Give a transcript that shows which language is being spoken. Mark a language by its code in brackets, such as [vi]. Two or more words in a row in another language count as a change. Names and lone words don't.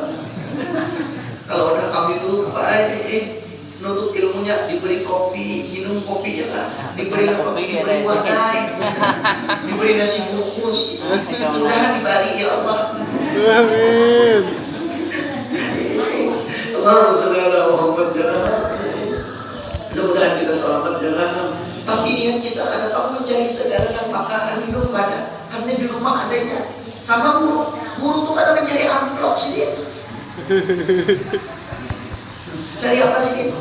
[id] Kalau udah kami itu nuntut ilmunya diberi kopi, minum kopi ya kan, diberi apa? Diberi wadai, diberi nasi bungkus, mudah-mudahan diberi ya Allah. Amin. [ar] Allahumma shalli ala Muhammad. [id] Mudah-mudahan kita selamat jalan. Tapi niat kita ada tahu mencari segala yang bakalan hidup pada, karena di rumah adanya. Sama guru tuh kadang mencari amplop sih dia. Cari apa sih dia?